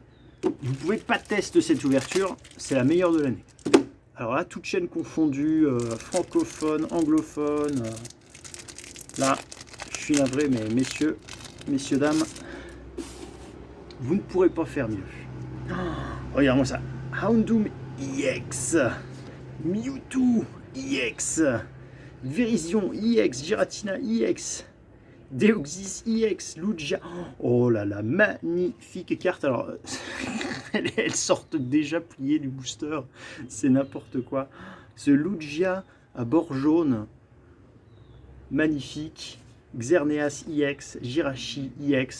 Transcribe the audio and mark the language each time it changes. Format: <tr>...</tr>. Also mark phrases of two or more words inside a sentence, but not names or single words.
<fr>Vous pouvez pas tester cette ouverture. C'est la meilleure de l'année. Alors là, toute chaîne confondue, francophone, anglophone. Là, je suis navré, mais messieurs, dames, vous ne pourrez pas faire mieux. Oh, regarde-moi ça. Houndoom EX. Mewtwo EX. Virizion EX. Giratina EX. Deoxys EX. Lugia. Oh là là, magnifique carte. Alors, elles sortent déjà pliées du booster. C'est n'importe quoi. Ce Lugia à bord jaune. Magnifique. Xerneas EX. Jirachi EX.</fr>